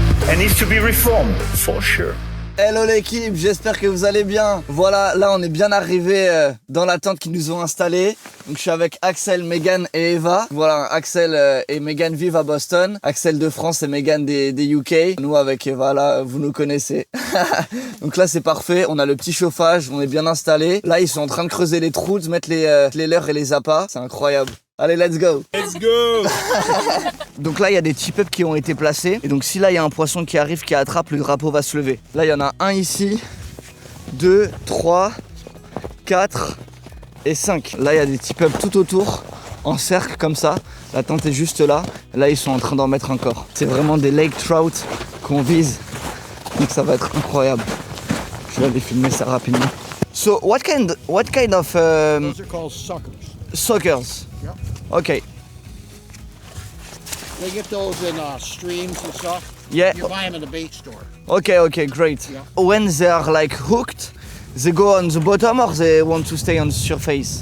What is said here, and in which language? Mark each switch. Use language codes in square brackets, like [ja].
[en] And needs to be reformed, for sure. [fr] Hello l'équipe, j'espère que vous allez bien. Voilà, là on est bien arrivé dans la tente qu'ils nous ont installée. Donc je suis avec Axel, Megan et Eva. Voilà, Axel et Megan vivent à Boston. Axel de France et Megan des UK. Nous avec Eva là, vous nous connaissez. Donc là c'est parfait, on a le petit chauffage, on est bien installé. Là ils sont en train de creuser les trous, de mettre les leurres et les appâts. C'est incroyable. Allez, [en] let's go! Let's go! [fr] Donc là, il y a des tip-ups qui ont été placés. Et donc si là, il y a un poisson qui arrive, qui attrape, le drapeau va se lever. Là, il y en a un ici, 2, 3, 4 et 5. Là, il y a des tip-ups tout autour, en cercle comme ça. La tente est juste là. Là, ils sont en train d'en mettre encore. C'est vraiment des lake trout qu'on vise. Donc ça va être incroyable. Je vais aller filmer ça rapidement. [en] So, what kind of... Those are called suckers. Suckers? Yep. Okay. They get those in streams and stuff. Yeah. You buy them in the bait store. Okay, great. Yeah. When they are like hooked, they go on the bottom or they want to stay on the surface?